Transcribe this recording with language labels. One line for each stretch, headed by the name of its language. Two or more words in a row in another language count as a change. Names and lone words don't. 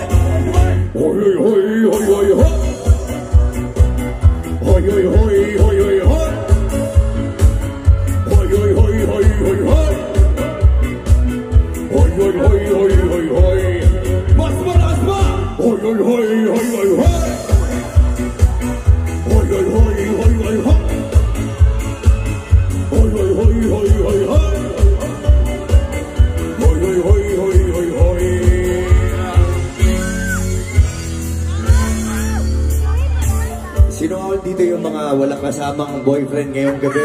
Filipino: Hoy, hoy, hoy, hoy, hoy, hoy. Hoy, hoy, hoy, hoy, hoy, hoy. Hoy, hoy, hoy, hoy, hoy, hoy. Hoy, hoy, hoy, hoy, hoy, hoy. Mas malakas pa. Hoy, hoy, hoy, hoy, hoy, hoy. Hoy, hoy, hoy, hoy, hoy, hoy. Hoy, hoy, hoy, hoy, hoy, hoy. Hoy, hoy, hoy, hoy, hoy, hoy. Sino all dito yung mga walang kasamang boyfriend ngayong gabi?